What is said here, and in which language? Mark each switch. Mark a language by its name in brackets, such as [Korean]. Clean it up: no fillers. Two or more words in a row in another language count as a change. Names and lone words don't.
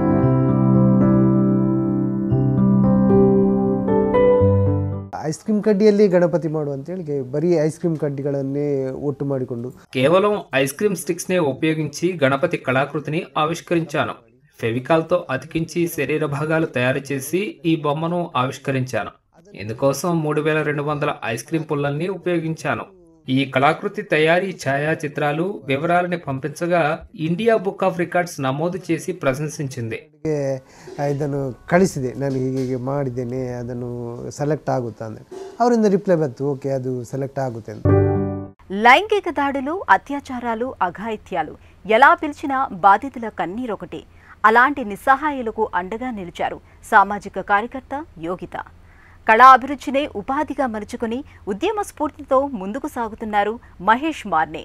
[English] ice cream [Kannada] ಕಡ್ಡಿಯಲ್ಲಿ ಗಣಪತಿ ಮಾಡು ಅಂತ ಹೇಳಿ ಬರೀ [English] ice cream [Kannada] ಕಡ್ಡಿಗಳನ್ನೇ ಒಟ್ಟು ಮಾಡಿಕೊಂಡು [Telugu] కేవలం [English] ice cream sticks [Telugu] నే ఉపయోగించి గణపతి కళాకృతిని ఆవిష్కరించాను. ఫెవికాల్తో అతికించి శరీర భాగాలు తయారు చేసి ఈ బొమ్మను ఆవిష్కరించాను. ఇందుకోసం 3200 [English] ice cream [Telugu] పుల్లల్ని ఉపయోగించాను. ఈ కళాకృతి తయారీ ఛాయాచిత్రాలు వివరాలని పంపించగా ఇండియా బుక్ ఆఫ్ రికార్డ్స్ నమోదు చేసి ప్రశంసించింది. [Kannada] ಇದನ್ನು ಕಳಿಸಿದೆ, ನಾನು ಹೀಗೆ ಮಾಡಿದ್ದೇನೆ, ಅದನ್ನು ಸೆಲೆಕ್ಟ್ ಆಗುತ್ತಾ ಅಂತ. ಅವರಿಂದ ರಿಪ್ಲೈ ಬಂತು, ಓಕೆ ಅದು ಸೆಲೆಕ್ಟ್ ಆಗುತ್ತೆ ಅಂತ. [Telugu] లైంగిక దాడులు, అత్యాచారాలు, అఘాయిత్యాలు ఎలా పిలిచినా బాధితుల కన్నీరొకటి. అలాంటి నిస్సహాయులకు అండగా నిలిచారు సామాజిక కార్యకర్త యోగిత. కళా అభిరుచినే ఉపాధిగా మలుచుకుని ఉద్యమ స్ఫూర్తితో ముందుకు సాగుతున్నారు మహేష్ మార్నే.